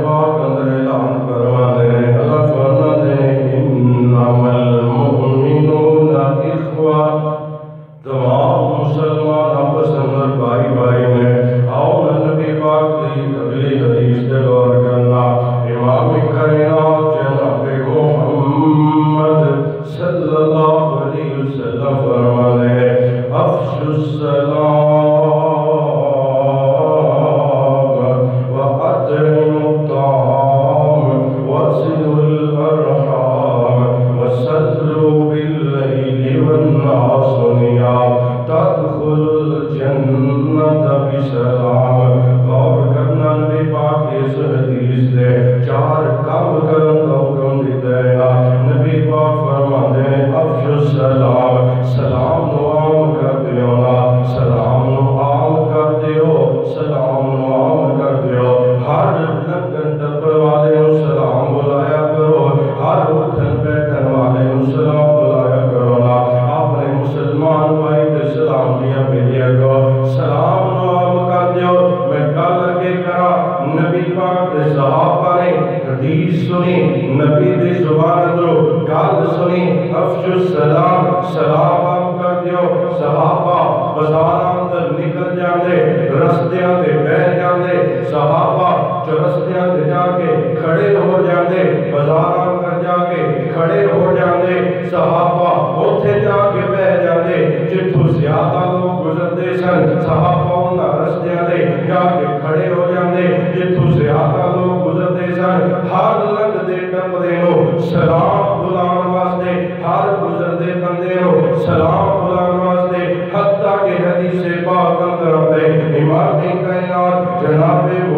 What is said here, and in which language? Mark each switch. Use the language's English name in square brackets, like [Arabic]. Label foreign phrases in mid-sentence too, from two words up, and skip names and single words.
[Punjabi] پاک اندر اعلان فرماتے ہیں اللہ فرماتے ہیں [Arabic] انما المؤمنون اخوہ [Punjabi] تمام مسلمان آپس اندر بھائی بھائی میں آؤ نبی پاک دی اگلی حدیث سے غور کرنا امام کائنات جناب محمد صلی اللہ علیہ وسلم فرماتے ہیں [Arabic] افشوا السلام وأطعموا الطعام وصلوا الأرحام وصلوا بالليل والناس نيام تدخلوا الجنة [Punjabi] بسلام غور کرنا نبی پاک اس حدیث سے چار کام کرن کا حکم دیتا ہے نبی پاک فرماتے ہیں [Arabic] افشوا السلام [Punjabi] سلام نو عام کر دیو نا سلام نو عام کر دیو سلام نو عام کر دیو ہر لگن ٹپر والے نو سلام بلایا کرو ہر اٹھن بیٹھن والے نو سلام بلایا کرو نا اپنے مسلمان بھائی تے سلام دیا بھیجیا کرو سلام نو عام کر دیو میں گل اگے کرا نبی پاک دے صحابہ نے حدیث سنی نبی دی زبان اندروں گل سنی [Arabic] افشوا السلام [Punjabi] سلام عام کر دیو صحابہ بازاراں اندر نکل جاندے رستیاں تے بیٹھ جاندے صحابہ جو رستیاں تے جا کے کھڑے ہو جاندے بازاراں اندر جا کے کھڑے ہو جاندے صحابہ اوتھے جا کے بیٹھ جاندے جتھوں زیادہ لوگ گزرتے سن صحابہ انہاں رستیاں تے جا کے کھڑے ہو جاندے جتھوں زیادہ لوگ گزرتے سن ہر لنگدے ٹپدے نو سلام بلان واسطے ہر گزرتے بندے نو سلام بلان واسطے حتیٰ کہ حدیث پاک اندر آتے امام کائنات جناب